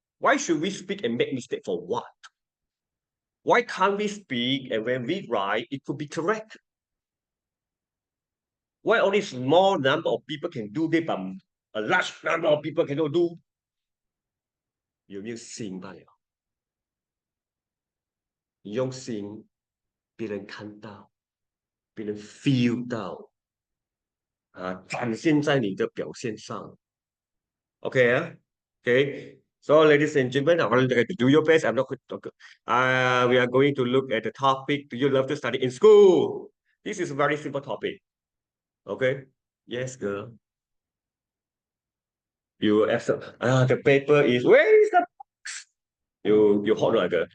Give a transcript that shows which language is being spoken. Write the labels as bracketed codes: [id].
[en] Why should we speak and make mistake for what? Why can't we speak and when we write, it could be correct? Why only small number of people can do this, but a large number of people cannot do? [zh] 有没有心罢了？你用心，别人看到，别人 feel 到，展现在你的表现上。 [en] Okay, okay. So, ladies and gentlemen, I want you to do your best. I'm not going to talk. We are going to look at the topic. Do you love to study in school? This is a very simple topic. Okay. Yes, girl. You accept. The paper is where is the box? You hold on.